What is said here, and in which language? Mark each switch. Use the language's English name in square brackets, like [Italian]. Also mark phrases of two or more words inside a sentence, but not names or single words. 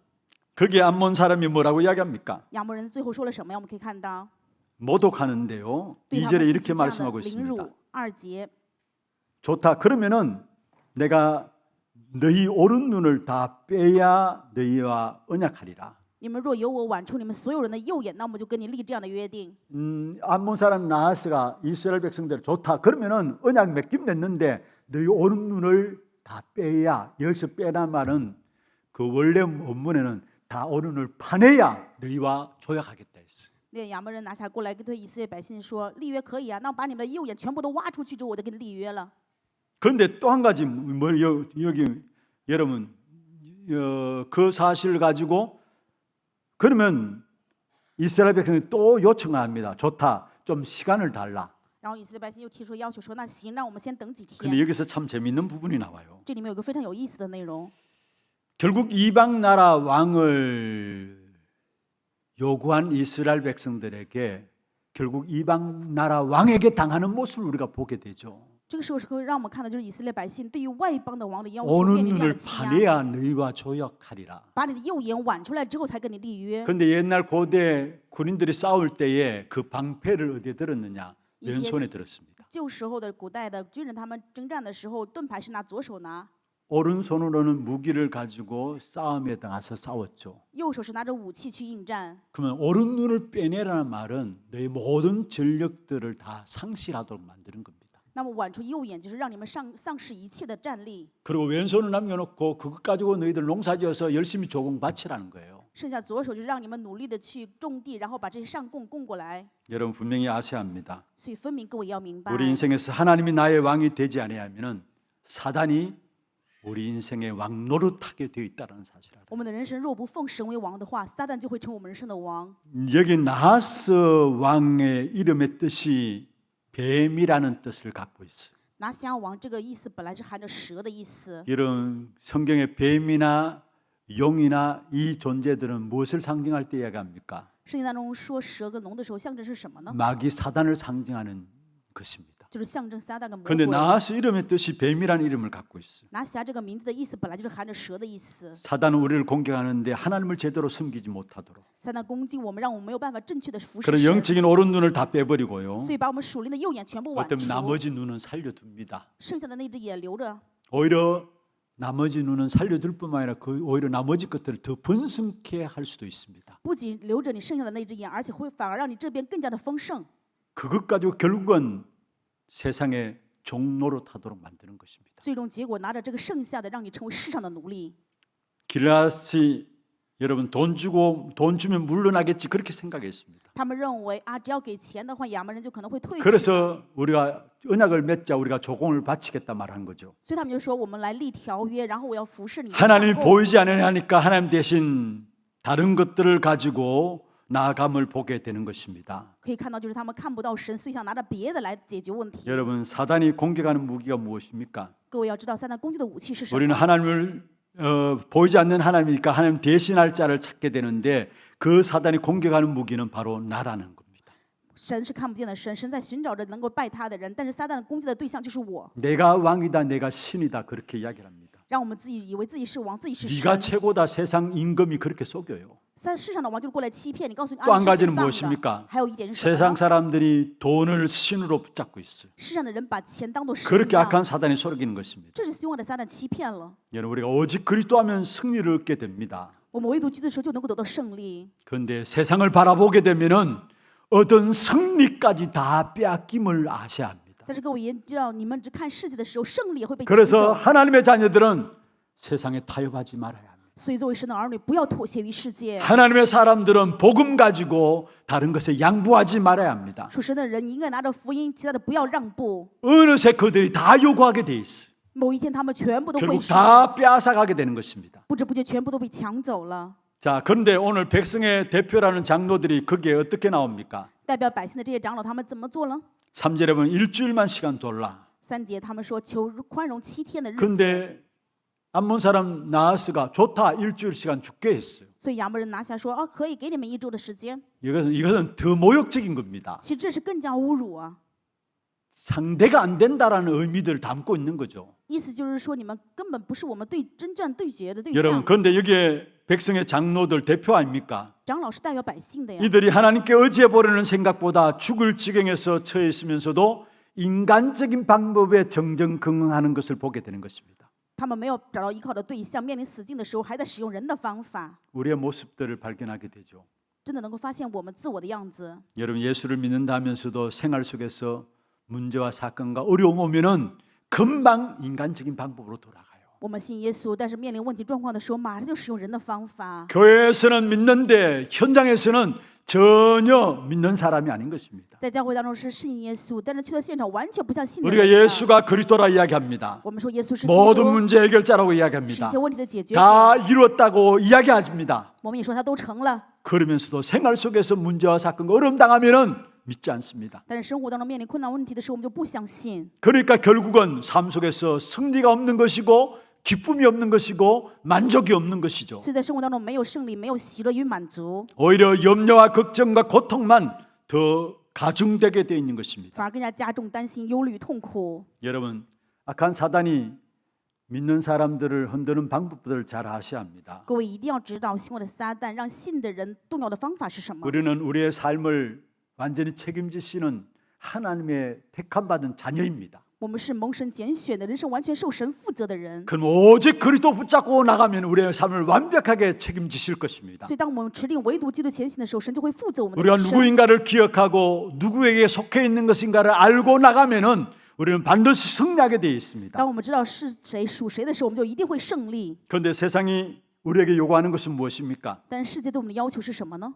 [Korean] 거기에 암몬 사람이 뭐라고 이야기합니까? [Chinese] 亚捫人最后说了什么呀？我们可以看到， [Korean] 모독하는데요. [Chinese] 对他 [Korean] 2절에 [Chinese] 们进 [Korean] 이렇게 [Chinese] 行这样的 [Korean] 말씀하고 [Chinese] 凌 [Korean] 있습니다. [Chinese] 辱。2节， [Korean] 좋다. 그러면은 내가 너희 오른 눈을 다 빼야 너희와 언약하리라. [Chinese] 你们若有我剜出你们所有人的右眼，那我们就跟你立这样的约定。 [Korean] 암몬 사람 나하스가 이스라엘 백성들 좋다. 그러면은 언약 맺긴 맺는데 너희 오른 눈을 다 빼야 여기서 빼란 말은 그 원래 원문에는 다 오른 눈을 파내야 너희와 조약하겠다 했어. [Chinese] 那亚捫人拿下过来，对以色列百姓说：“立约可以啊，那我把你们的右眼全部都挖出去之后，我就跟你立约了。 [Korean] 그런데 또 한 가지 여기 여러분 그 사실을 가지고 그러면 이스라엘 백성이 또 요청합니다. 좋다. 좀 시간을 달라. ” [Chinese] 然后以色列百姓又提出要求说：“那行，让我们先等几 [Korean] 근데 [Chinese] 天。 [Korean] 여기서 참 재미있는 부분이 나와요. [Chinese] 这里面有个非常有意思的内容， [Korean] 결국 이방 나라 왕을 요구한 이스라엘 백성들에게 결국 이방 나라 왕에게 당하는 모습을 우리가 보게 되죠. [Chinese] 这个时候是会让我们看到，就是以色列百姓对于外邦的王的要求 [Korean] 오는 [Chinese] 面临这样 [Korean] 눈을 [Chinese] 的欺压， [Korean] 파내야 너희와 조약하리라. [Chinese] 把你的右眼剜出来之后才跟你立约。 [Korean] 그런데 옛날 고대 군인들이 싸울 때에 그 방패를 어디에 들었느냐? 왼손에 들었습니다. [Chinese] 旧时候的古代的军人，他们征战的时候，盾牌是拿左手拿， [Korean] 오른손으로는 무기를 가지고 싸움에 나가서 싸웠죠. [Chinese] 右手是拿着武器去应战。 [Korean] 그러면 오른 눈을 빼내라는 말은 너희 모든 전력들을 다 상실하도록 만드는 겁니다. [Chinese] 那么剜出右眼，就是让你们丧失一切的战力， [Korean] 그리고 왼손을 남겨놓고 그것 가지고 너희들 농사지어서 열심히 조공 바치라는 거예요. [Chinese] 剩下左手就是让你们努力的去种地，然后把这些上供供过来。 [Korean] 여러분 분명히 아셔야 합니다. [Chinese] 所以分明各位要明白， [Korean] 우리 인생에서 하나님이 나의 왕이 되지 아니하면은 사단이 우리 인생의 왕 노릇하게 되어 있다는 사실을. [Chinese] 我们的人生若不奉神为王的话，撒旦就会成为我们人生的王。 [Korean] 여기 나하스 왕의 이름의 뜻이 뱀이라는 뜻을 갖고 있어요. [Chinese] 拿辖王这个意思本来是含着蛇的意思， [Korean] 이런 성경의 뱀이나 용이나 이 존재들은 무엇을 상징할 때 이야기합니까? [Chinese] 圣经当中说蛇跟龙的时候，象征是什么呢？ [Korean] 마귀 사단을 상징하는 것입니다. [Chinese] 就是象征撒旦跟魔 [Korean] 그런데 [Chinese] 鬼。 [Korean] 나하스 이름의 뜻이 뱀이라는 이름을 갖고 있어요. [Chinese] 拿辖这个名字的意思本来就是含着蛇的意思。 [Korean] 사단은 우리를 공격하는데 하나님을 제대로 섬기지 못하도록. [Chinese] 撒旦攻击我们，让我们没有办法正确的服侍 [Korean] 그런 [Chinese] 神， [Korean] 영적인 오른 눈을 다 빼버리고요. [Chinese] 所以把我们属灵的右眼全部剜 [Korean] 어떤 [Chinese] 出， [Korean] 나머지 눈은 살려둡니다. [Chinese] 剩下的那只眼留着。 [Korean] 오히려 나머지 눈은 살려둘 뿐만 아니라 그 오히려 나머지 것들을 더 번성케 할 수도 있습니다. [Chinese] 不仅留着你剩下的那只眼，而且会反而让你这边更加的丰盛。 [Korean] 그것 가지고 결국은 세상의 종노릇하도록 만드는 것입니다. [Chinese] 最终结果拿着这个剩下的，让你成为世上的奴隶。 [Korean] 길라시 여러분 돈 주면 물러나겠지 그렇게 생각했습니다. [Chinese] 他们认为啊，只要给钱的话，亚门人就可能会退去。 [Korean] 그래서 우리가 언약을 맺자 우리가 조공을 바치겠다 말한 거죠. [Chinese] 所以他们就说我们来立条约，然后我要服侍你的 [Korean] 하나님이 [Chinese] 产供。 [Korean] 보이지 않으니까 하나님 대신 다른 것들을 가지고 나아감을 보게 되는 것입니다. [Chinese] 可以看到，就是他们看不到神，所以想拿着别的来解决问题。 [Korean] 여러분 사단이 공격하는 무기가 무엇입니까? [Chinese] 各位要知道，撒旦攻击的武器是什 [Korean] 우리는 [Chinese] 么？ [Korean] 하나님을 보이지 않는 하나님이니까 하나님 대신할 자를 찾게 되는데 그 사단이 공격하는 무기는 바로 나라는 겁니다. [Chinese] 神是看不见的神，神在寻找着能够拜他的人，但是撒旦攻击的对象就是我， [Korean] 내가 왕이다, 내가 신이다 그렇게 이야기를 합니다. [Chinese] 让我们自己以为自己是王，自己是 [Korean] 네가 [Chinese] 神。 [Korean] 최고다 세상 임금이 그렇게 속여요. [Chinese] 在世上的王就是过来欺骗你，告诉你 [Korean] 또 [Chinese] 啊， [Korean] 한 [Chinese] 你是最 [Korean] 가지는 [Chinese] 棒 [Korean] 무엇입니까? [Chinese] 的。还有一点是什么 [Korean] 세상 [Chinese] 呢？ [Korean] 사람들이 돈을 신으로 붙잡고 있어요. [Chinese] 世上的人把钱当做神 [Korean] 그렇게 [Chinese] 一样， [Korean] 악한 사단이 속이는 것입니다. [Chinese] 这是希望的撒旦欺骗了。 [Korean] 여러분 우리가 오직 그리스도하면 승리를 얻게 됩니다. [Chinese] 我们唯独基督的时候就能够得到胜利。 [Korean] 그런데 세상을 바라보게 되면은 얻은 승리까지 다 빼앗김을 아셔야 합니다. [Chinese] 但是各位也知道，你们只看世界的时候，胜利也会被抢 [Korean] 그래서 [Chinese] 走。 [Korean] 하나님의 자녀들은 세상에 타협하지 말아야 합니다. [Chinese] 所以作为神的儿女，不要妥协于世界。 [Korean] 하나님의 사람들은 복음 가지고 다른 것에 양보하지 말아야 합니다. [Chinese] 属神的人应该拿着福音，其他的不要让步。 [Korean] 어느새 그들이 다 요구하게 돼 있어요. [Chinese] 某一天，他们全部都会 [Korean] 결국 [Chinese] 使， [Korean] 다 빼앗아가게 되는 것입니다. [Chinese] 不知不觉全部都被抢走了。 [Korean] 자, 그런데 오늘 백성의 대표라는 장로들이 거기에 어떻게 나옵니까? [Chinese] 代表百姓的这些长老，他们怎么做了？ [Korean] 3절에 보면 일주일만 시간 돌라. [Chinese] 3 节他们说求宽容7天的日子， [Korean] 근데 암몬 사람 나하스가 좋다 일주일 시간 죽게 했어요. [Chinese] 所以亚门人拿下说啊，可以给你们1周的时间。 [Korean] 이것은 더 모욕적인 겁니다. [Chinese] 其实这是更加侮辱啊！ [Korean] 상대가 안 된다라는 의미들을 담고 있는 거죠. [Chinese] 意思就是说，你们根本不是我们征战对决的对 [Korean] 여러분, [Chinese] 象。 [Korean] 그런데 여기에 백성의 장로들 대표 아닙니까? [Chinese] 长老是代表百姓的呀。 [Korean] 이들이 하나님께 의지해 보려는 생각보다 죽을 지경에서 처해 있으면서도 인간적인 방법에 정정긍긍하는 것을 보게 되는 것입니다. [Chinese] 他们没有找到依靠的对象，面临死境的时候，还在使用人的方法， [Korean] 우리의 모습들을 발견하게 되죠. [Chinese] 真的能够发现我们自我的样子。 [Korean] 여러분 예수를 믿는다면서도 생활 속에서 문제와 사건과 어려움 오면은 금방 인간적인 방법으로 돌아가요. [Chinese] 我们信耶稣，但是面临问题状况的时候，马上就使用人的方法。 [Korean] 교회에서는 믿는데 현장에서는 전혀 믿는 사람이 아닌 것입니다. [Chinese] 在教会当中是信耶稣，但是去到现场完全不像信的 [Korean] 우리가 [Chinese] 人一样。 [Korean] 예수가 그리스도라 이야기합니다. [Chinese] 我们说耶稣是基 [Korean] 모든 [Chinese] 督， [Korean] 문제 해결자라고 [Chinese] 是一 [Korean] 이야기합니다. [Chinese] 切问题的解决者。 [Korean] 다 이루었다고 이야기합니다. [Chinese] 我们也说他都成了， [Korean] 그러면서도 생활 속에서 문제와 사건과 어려움 당하면은 믿지 않습니다. [Chinese] 但是生活当中面临困难问题的时候，我们就不相信。 [Korean] 그러니까 결국은 삶 속에서 승리가 없는 것이고 기쁨이 없는 것이고 만족이 없는 것이죠. [Chinese] 所以在生活当中没有胜利，没有喜乐与满足， [Korean] 오히려 염려와 걱정과 고통만 더 가중되게 되어 있는 것입니다. [Chinese] 反而更加加重担心、忧虑、痛苦。 [Korean] 여러분, 악한 사단이 믿는 사람들을 흔드는 방법들을 잘 아셔야 합니다. [Chinese] 各位一定要知道，凶恶的撒旦让信的人动摇的方法是什么？ [Korean] 우리는 우리의 삶을 완전히 책임지시는 하나님의 택함받은 자녀입니다. [Chinese] 我们是蒙神拣选的人生，完全受神负责的人。 [Korean] 그럼 오직 그리스도 붙잡고 나가면 우리의 삶을 완벽하게 책임지실 것입니다. [Chinese] 所以，当我们持定唯独基督前行的时候，神就会负责我们的 [Korean] 우리가 [Chinese] 人生。 [Korean] 누구인가를 기억하고 누구에게 속해 있는 것인가를 알고 나가면은 우리는 반드시 승리하게 되어 있습니다. [Chinese] 当我们知道是谁属谁的时候，我们就一定会胜利。 [Korean] 그런데 세상이 우리에게 요구하는 것은 무엇입니까? [Chinese] 但世界对我们的要求是什么呢？